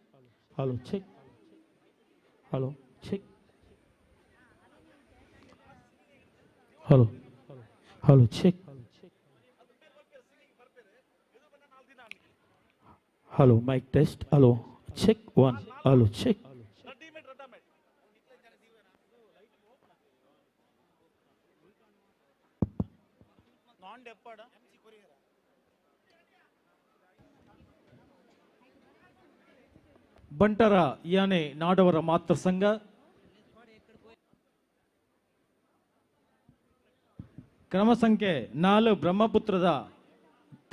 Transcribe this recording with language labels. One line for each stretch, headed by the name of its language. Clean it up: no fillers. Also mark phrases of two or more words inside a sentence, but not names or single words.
English: Hello, check. Hello, check. Hello, hello, check. Hello, mic test. Hello, check 1. Hello, check.
Kannada: ಬಂಟರ ಯಾನೆ ನಾಡವರ ಮಾತೃ ಸಂಘ ಕ್ರಮ ಸಂಖ್ಯೆ 4 ಬ್ರಹ್ಮಪುತ್ರದ ತಂಡದ